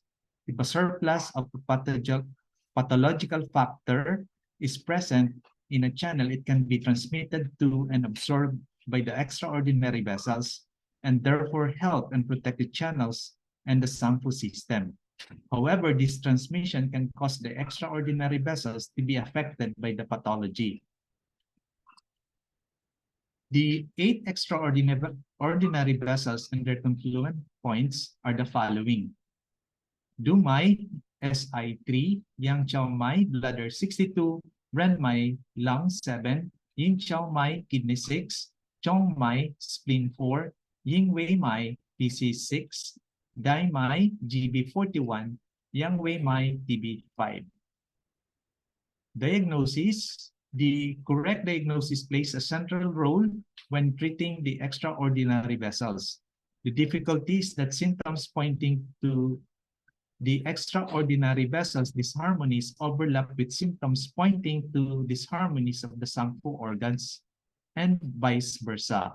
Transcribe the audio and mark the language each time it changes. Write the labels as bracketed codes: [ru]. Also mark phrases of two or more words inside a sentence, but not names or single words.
[en] If a surplus of pathological factor is present in a channel, it can be transmitted to and absorbed by the extraordinary vessels and therefore help and protect the channels and the sangfu system. However, this transmission can cause the extraordinary vessels to be affected by the pathology. The 8 extraordinary vessels and their confluent points are the following. Mai, SI3, Yang Qiao Mai, bladder 62, Ren Mai, lung 7, Yin Qiao Mai, kidney 6, Chong Mai, spleen 4, Ying Wei Mai, PC 6, Dai Mai, GB 41, Yang Wei Mai, TB 5. Diagnosis. The correct diagnosis plays a central role when treating the extraordinary vessels. The difficulty is that symptoms pointing to the extraordinary vessels disharmonies overlap with symptoms pointing to disharmonies of the sangfu organs and vice versa.